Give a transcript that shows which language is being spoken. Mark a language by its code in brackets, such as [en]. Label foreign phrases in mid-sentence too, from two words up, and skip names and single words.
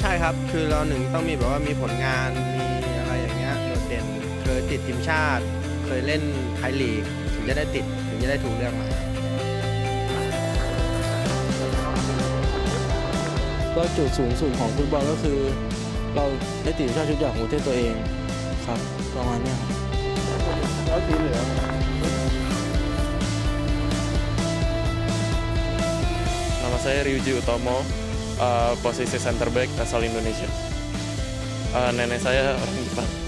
[th] ครับคือเราหนึ่งต้องมีแบบว่ามีผลงานมีอะไรอย่างเงี้ยโดดเด่นเคยติดทีมชาติเคยเล่นไทยลีกถึงจะได้ติดถึงจะได้ถูกเลือกมา ก็จุดสูงสุดของฟุตบอลก็คือเราได้ติดทีมชาติชุดใหญ่ของประเทศตัวเองครับประมาณนี้แล้วสีเหลือง [id] Nama saya Ryuji Utomo, posisi center back asal Indonesia. Nenek saya orang Jepang.